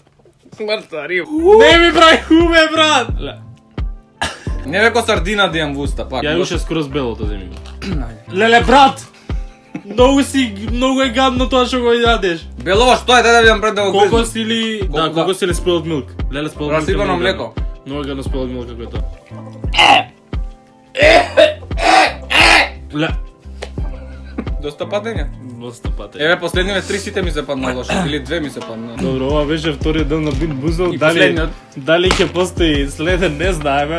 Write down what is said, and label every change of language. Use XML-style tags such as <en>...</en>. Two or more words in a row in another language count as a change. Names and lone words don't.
<mk>Мртва риба. Не ми прај хубе, брат! Не веко сардина да имам во уста, пак. Ја уште скроз белото земи го. Леле, брат! Многу е гадно тоа што го јадеш. Бело, што е, дај да видам пред да го гризам. Кокос или... Да, кокос или</mk> <en>spoiled milk.</en> <mk>Леле,</mk> <en>spoiled milk.</en> <mk>Расипано млеко. Многу е гадно</mk> <en>spoiled milk</en> <mk>како е тоа. Ле... Доста падење. Доста пати. Еве последниве 3 сите ми се падна лошо, или 2 ми се падна. Добро, ова беше вториот дел на Бин Бузол. И последниот. Дали ќе постои следен, не знаеме.</mk>